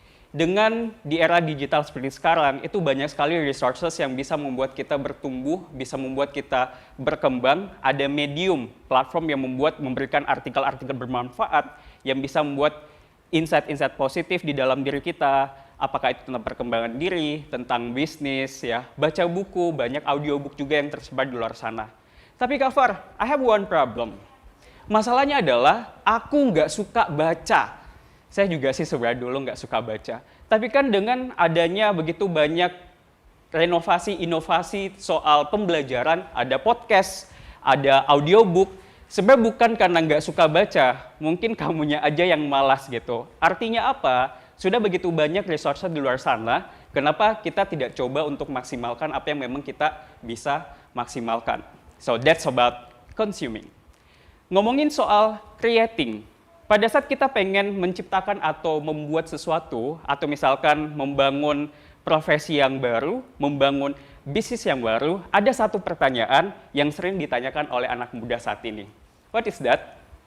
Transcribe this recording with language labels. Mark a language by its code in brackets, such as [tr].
[id] Dengan di era digital seperti sekarang, itu banyak sekali resources yang bisa membuat kita bertumbuh, bisa membuat kita berkembang. Ada medium, platform yang memberikan artikel-artikel bermanfaat, yang bisa membuat insight-insight positif di dalam diri kita, apakah itu tentang perkembangan diri, tentang bisnis, ya, baca buku, banyak audiobook juga yang tersebar di luar sana. [en] Tapi Kak Far, I have one problem. [id] Masalahnya adalah aku nggak suka baca. Saya juga sih sebenarnya dulu nggak suka baca. Tapi kan dengan adanya begitu banyak renovasi, inovasi soal pembelajaran, ada podcast, ada audiobook, sebenarnya bukan karena nggak suka baca, mungkin kamunya aja yang malas gitu. Artinya apa? Sudah begitu banyak resource di luar sana, kenapa kita tidak coba untuk maksimalkan apa yang memang kita bisa maksimalkan? [en] So that's about consuming. [id] Ngomongin soal creating, pada saat kita pengen menciptakan atau membuat sesuatu, atau misalkan membangun profesi yang baru, membangun bisnis yang baru, ada satu pertanyaan yang sering ditanyakan oleh anak muda saat ini. [en] What is that?